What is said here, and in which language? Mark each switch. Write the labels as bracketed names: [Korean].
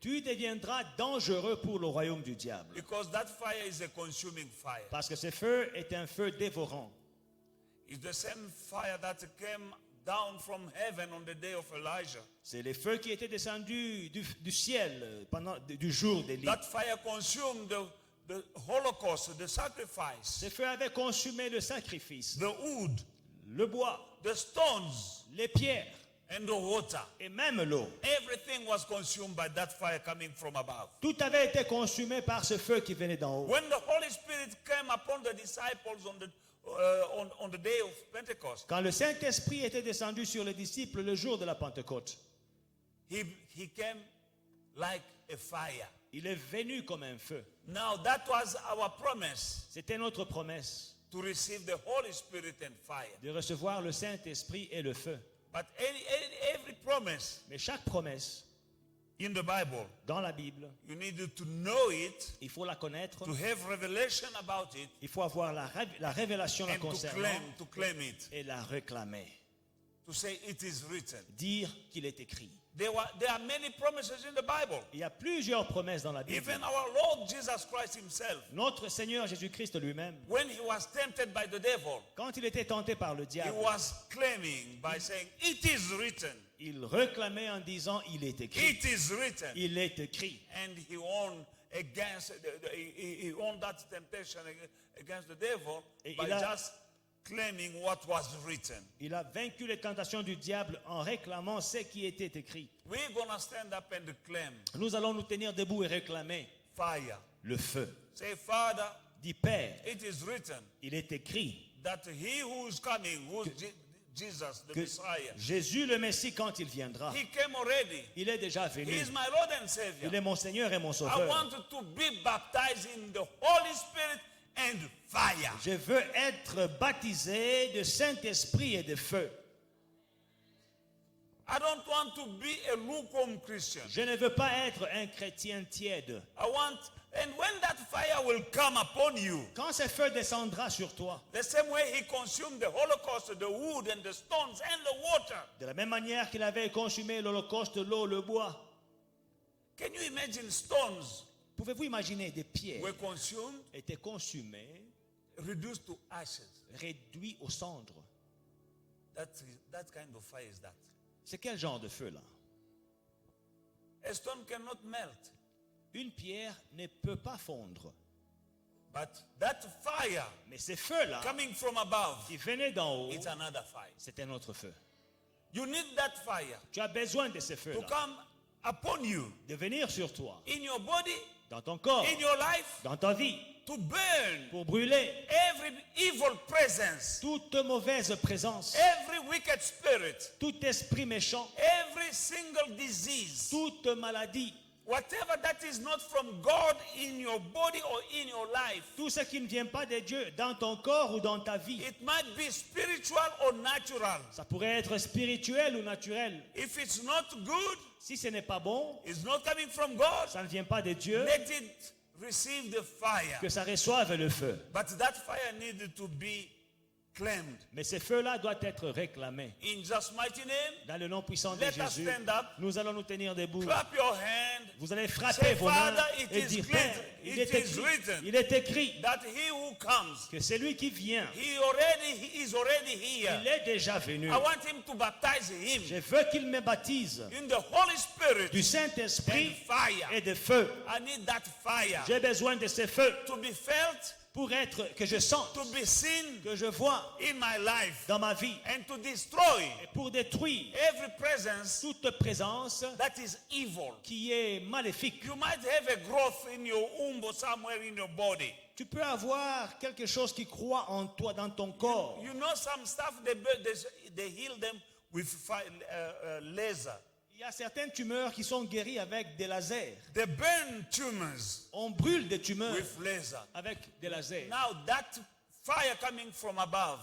[French] tu deviendras dangereux pour le royaume du diable. [English] Because that fire is a consuming fire. [French] Parce que ce feu est un feu dévorant. [English] It's the same fire that came down from heaven on the day of Elijah. [French] C'est le feu qui était descendu du ciel pendant du jour d'Élie. [English] That fire consumed the Holocaust, the sacrifice, [French] Ce feu avait consumé le sacrifice, [English] the wood, [French] le bois, [English] the stones, [French] les pierres [English] and the water. [French] et même l'eau. [English] Everything was consumed by that fire coming from above. [French] Tout avait été consumé par ce feu qui venait d'en haut. [English] When the Holy Spirit came upon the disciples on the day of Pentecost, [French] Quand le Saint-Esprit était descendu sur les disciples le jour de la Pentecôte, [English] he came like a fire. [French] il est venu comme un feu. [English] Now that was our promise, [French] C'était notre promesse [English] to receive the Holy Spirit and fire. [French] de recevoir le Saint-Esprit et le feu. [English] But every promise [French] Mais chaque promesse [English] in the Bible, [French] dans la Bible, [English] you need to know it, [French] il faut la connaître, [English] to have revelation about it, [French] il faut avoir la révélation la [English] and [French] concernant [English] to claim it, [French] et la réclamer. [English] to say it is written. [French] Dire qu'il est écrit. [English] There are many promises in the Bible. [French] Il y a plusieurs promesses dans la Bible. [English] Even our Lord Jesus Christ himself, [French] Notre Seigneur Jésus-Christ lui-même, [English] when he was tempted by the devil, [French] quand il était tenté par le [English] he [French] diable, [English] was claiming by saying, it is written, [French] il réclamait en disant, il est écrit. [English] it is written. [French] Il est écrit. [English] And he won against, he won that temptation against the devil [French] Et [English] by [French] il a- [English] just claiming what was written. [French] Il a vaincu les tentations du diable en réclamant ce qui était écrit. [English] We're going to stand up and claim [French] Nous allons nous tenir debout et réclamer [English] fire. [French] le feu. [English] Say, Father, [French] Dis, Père, [English] it is written [French] il est écrit [English] that he who is coming, who is Jesus, the [French] que [English] Messiah, [French] Jésus le Messie, quand il viendra, [English] he came already. [French] il est déjà [English] He [French] venu. [English] is my Lord and [French] Il [English] Savior. [French] est mon Seigneur et mon [English] I [French] Sauveur. [English] want to be baptized in the Holy Spirit and fire. [French] Je veux être baptisé de Saint-Esprit et de feu. [English] I don't want to be a lukewarm Christian. [French] Je ne veux pas être un chrétien tiède. [English] I want, and when that fire will come upon you, [French] Quand ce feu descendra sur toi, [English] the same way he consumed the Holocaust, the wood and the stones and the water. [French] de la même manière qu'il avait consumé l'Holocauste, l'eau, le bois, [English] Can you imagine stones [French] pouvez-vous imaginer des pierres [English] were consumed, [French] étaient consumées, [English] reduced to ashes? [French] réduites aux cendres? [English] That kind of fire is that. [French] C'est quel genre de feu là? [English] A stone cannot melt, [French] Une pierre ne peut pas fondre. [English] but that fire [French] Mais ces feux-là, [English] coming from above, [French] qui venaient d'en haut, [English] it's another fire. [French] c'est un autre feu. [English] You need that fire [French] Tu as besoin de ces [English] to [French] feux-là, [English] come upon you, [French] de venir sur toi, [English] in your body, [French] dans ton corps, [English] in your life, [French] dans ta vie, [English] to burn [French] pour brûler [English] every evil presence, [French] toute mauvaise présence, [English] every wicked spirit, [French] tout esprit méchant, [English] every single disease, [French] toute maladie, [English] Whatever that is not from God in your body or in your life, [French] Tout ce qui ne vient pas de Dieu dans ton corps ou dans ta vie, [English] it might be spiritual or natural. [French] ça pourrait être spirituel ou naturel. [English] If it's not good, [French] Si ce n'est pas bon, [English] it's not coming from God, [French] ça ne vient pas de Dieu, [English] let it receive the fire. [French] que ça reçoive le feu. [English] But that fire needed to be claimed. [French] Mais ces feux-là doivent être réclamés. [English] In Jesus' mighty name, [French] Dans le nom puissant de [English] let us [French] Jésus, [English] stand up, [French] nous allons nous tenir debout. [English] clap your hand, [French] Vous allez frapper [English] say, [French] vos mains [English] Father, it [French] et [English] is [French] dire, [English] written, [French] Père, [English] it is written [French] il est écrit [English] that he who comes, [French] que celui qui vient, [English] he is already here. [French] il est déjà venu. [English] I want him to baptize him [French] Je veux qu'il me baptise [English] in the Holy Spirit [French] du [English] and [French] Saint-Esprit [English] fire. [French] et de feu. [English] I need that fire [French] J'ai besoin de ce feu [English] to be felt, [French] pour être, que je sente, [English] to be seen [French] que je vois [English] in my life, [French] dans ma vie, [English] and to destroy [French] et pour détruire [English] every presence [French] toute présence [English] that is evil. [French] qui est maléfique. [English] You might have a growth in your womb or somewhere in your body. [French] Tu peux avoir quelque chose qui croit en toi, dans ton corps. [English] You know some stuff, they heal them with laser. [French] Il y a certaines tumeurs qui sont guéries avec des lasers. [English] They burn tumors [French] On brûle des tumeurs [English] with laser. [French] avec des lasers. [English] Now that fire coming from above,